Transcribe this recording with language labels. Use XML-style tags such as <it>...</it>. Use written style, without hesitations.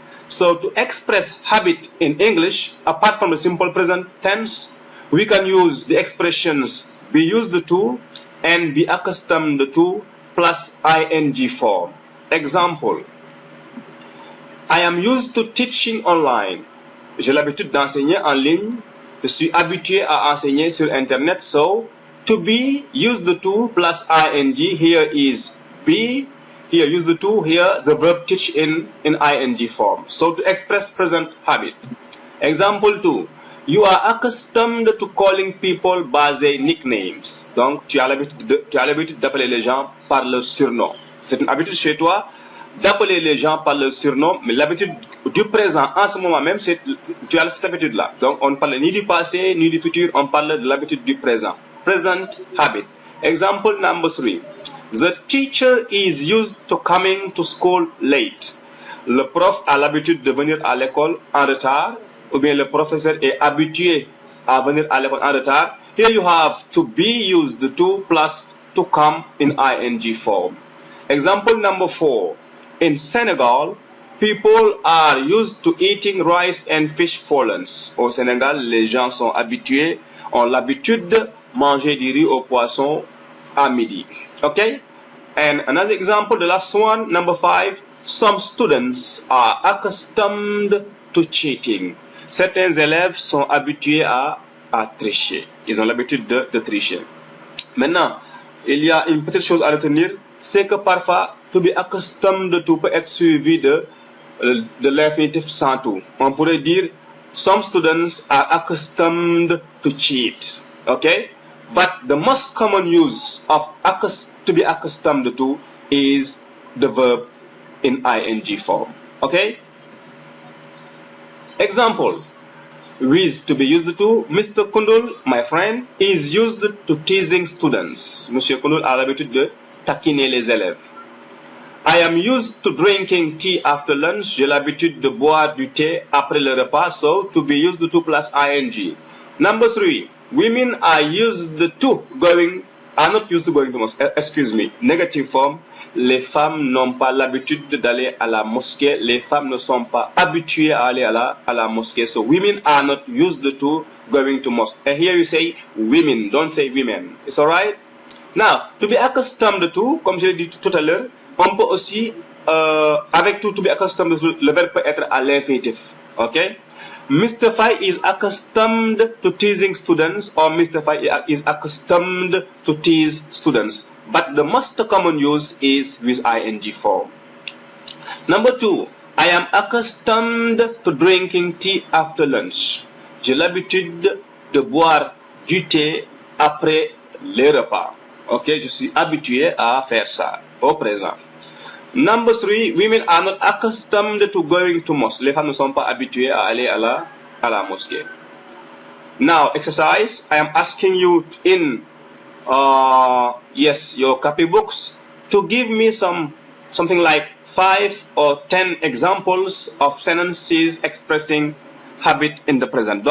<en>So to express habit in English, apart from the simple present tense, we can use the expressions be used to and be accustomed to plus ing form. Example, I am used to teaching online.</en> <fr>J'ai l'habitude d'enseigner en ligne. Je suis habitué à enseigner sur Internet.</fr> <en>So, to be used to plus ing, here is be, here used to, here the verb teach in ing form. So, to express present habit. Example 2, you are accustomed to calling people by their nicknames.</en> <fr>Donc, tu as l'habitude d'appeler les gens par leur surnom. C'est une habitude chez toi d'appeler les gens par leur surnom, mais l'habitude du présent, en ce moment même, tu as cette habitude-là. Donc, on ne parle ni du passé, ni du futur, on parle de l'habitude du présent.</fr> <en>Present habit. Example number 3. The teacher is used to coming to school late.</en> <fr>Le prof a l'habitude de venir à l'école en retard, ou bien le professeur est habitué à venir à l'école en retard.</fr> <en>Here you have to be used to plus to come in ing form. Example number 4. In Senegal, people are used to eating rice and fish fallens.</en> <fr>Au Sénégal, les gens sont habitués, ont l'habitude de manger du riz au poisson à midi.</fr> <en>Okay? And another example, the last one, number 5. Some students are accustomed to cheating.</en> <fr>Certains élèves sont habitués à tricher. Ils ont l'habitude de tricher. Maintenant, il y a une petite chose à retenir, c'est que parfois, to be accustomed to peut être suivi de l'infinitif sans tout. On pourrait dire,</fr> <en>some students are accustomed to cheat.</en> <fr>Okay?</fr> <en>But the most common use of to be accustomed to is the verb in ing form. Okay? Example. With to be used to, Mr. Kundul, my friend, is used to teasing students.</en> <fr>Monsieur Kundul a l'habitude de taquiner les élèves.</fr> <en>I am used to drinking tea after lunch.</en> <fr>J'ai l'habitude de boire du thé après le repas.</fr> <en>So, to be used to plus ing. Number 3. Women are used to going are not used to going to mosque. Excuse me. Negative form.</en> <fr>Les femmes n'ont pas l'habitude d'aller à la mosquée. Les femmes ne sont pas habituées à aller à la mosquée.</fr> <en>So women are not used to going to mosque. And here you say women. Don't say women. It's alright?</en> <fr>Now, to be accustomed to, comme je l'ai dit tout à l'heure, on peut aussi, avec to be accustomed to, le verbe peut être à l'infinitif.</fr> <en>Okay? Mr. Fai is accustomed to teasing students, or Mr. Fai is accustomed to tease students. But the most common use is with ing form. Number 2, I am accustomed to drinking tea after lunch.</en> <fr>J'ai l'habitude de boire du thé après les repas. Ok, je suis habitué à faire ça au présent.</fr> <en>Number 3, women are not accustomed to going to mosque.</en> <fr>Les femmes ne sont pas habituées à aller à la mosquée.</fr> <en>Now, exercise. I am asking you in your copybooks to give me something like 5 or 10 examples of sentences expressing habit in the present.</en>